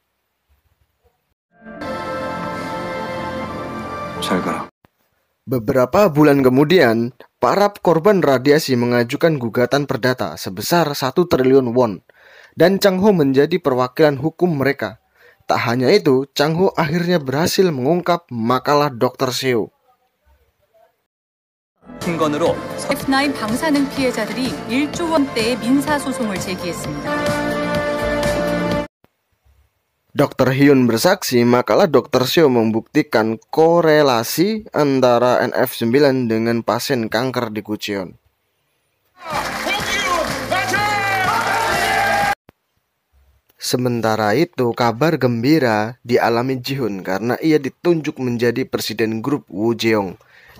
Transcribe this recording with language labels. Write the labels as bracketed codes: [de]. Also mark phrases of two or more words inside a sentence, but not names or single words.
[id] Beberapa bulan kemudian, para korban radiasi mengajukan gugatan perdata sebesar 1 triliun won dan Chang-ho menjadi perwakilan hukum mereka. Tak hanya itu, Chang-ho akhirnya berhasil mengungkap makalah Dr. Seo. [ko] 증거로 F9 방사능 피해자들이 1조 원대의 민사 소송을 제기했습니다. [id] Dr. Hyun bersaksi makalah Dr. Seo membuktikan korelasi antara NF9 dengan pasien kanker di Kucheon. Sementara itu, kabar gembira dialami Ji-hoon karena ia ditunjuk menjadi presiden grup Woo Jeong.